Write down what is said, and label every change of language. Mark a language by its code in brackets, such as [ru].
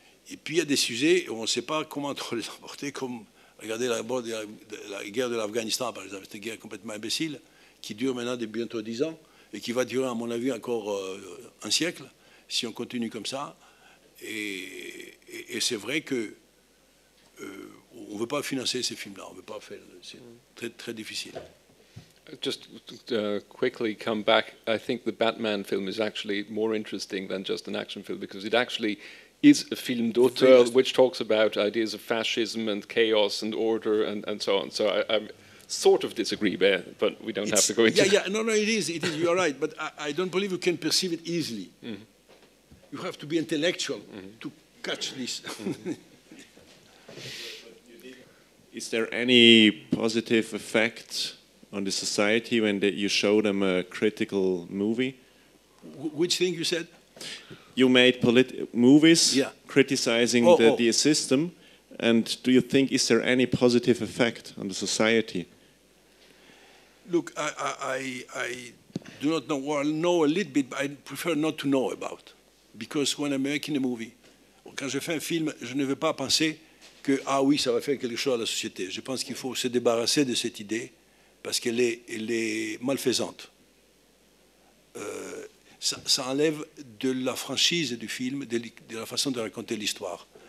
[fr] Et puis il y a des sujets où on ne sait pas comment les emporter, comme regardez la guerre de l'Afghanistan, par exemple, cette guerre complètement imbécile, qui dure maintenant bientôt 10 ans, et qui va durer, à mon avis, encore un siècle, si on continue comme ça. Et c'est vrai que on ne veut pas financer ces films-là, on ne veut pas faire. C'est très, très difficile. [en] Just quickly come back, I think the Batman film is actually more interesting than just an action film because it actually is a film d'auteur which talks about ideas of fascism and chaos and order and so on. So I sort of disagree there, but we don't have to go into that. No, it is, you're right, but I don't believe you can perceive it easily. Mm-hmm. You have to be intellectual to catch this. Is there any positive effect on the society when you show them a critical movie? Which thing you said? you made movies Yeah. criticizing the system, and do you think is there any positive effect on the society? Look, I do not know. Well, I know a little bit, but I prefer not to know about. Because when I'm making a movie, [fr] quand je fais un film, je ne veux pas penser que, ah oui, ça va faire quelque chose à la société. Je pense qu'il faut se débarrasser de cette idée parce qu'elle est malfaisante. Ça enlève de la franchise du film, de la façon de raconter l'histoire.